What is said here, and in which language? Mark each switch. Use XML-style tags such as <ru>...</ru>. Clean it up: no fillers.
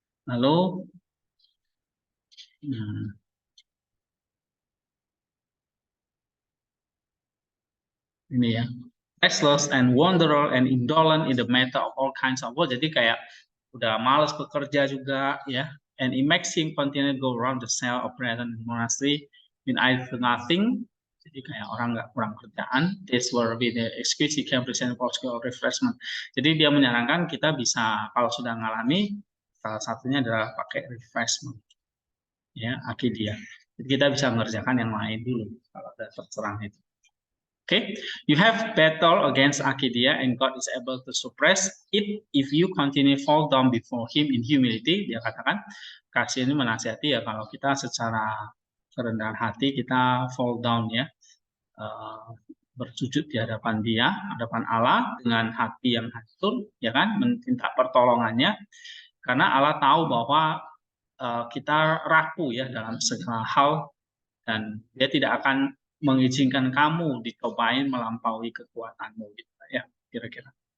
<id>Lalu ini ya,</id> <en>restless and wanderer and indolent in the matter of all kinds of work.</en> <id>Jadi kayak udah malas bekerja juga ya,</id> <en>and it makes him continue to go around the cell of prayer and monastery in either nothing.</en> <id>Jadi kayak orang nggak kurang kerjaan.</id> <en>This will be the excuse he can present for refreshment.</en> <id>Jadi dia menyarankan kita bisa, kalau sudah mengalami, salah satunya adalah pakai refreshment, ya, akidia. Jadi kita bisa mengerjakan yang lain dulu kalau ada terserang itu.</id> <en>Okay, you have battle against Akidia and God is able to suppress it if you continue fall down before Him in humility.</en> <id>Dia katakan, kasih ini menasihati ya, kalau kita secara kerendahan hati kita</id> <en>fall down</en> <id>ya, bersujud di hadapan Dia, hadapan Allah dengan hati yang hancur, ya kan, minta pertolongannya, karena Allah tahu bahwa kita rapuh ya dalam segala hal dan Dia tidak akan mengizinkan kamu dicobain melampaui kekuatanmu gitu ya, kira-kira.</id>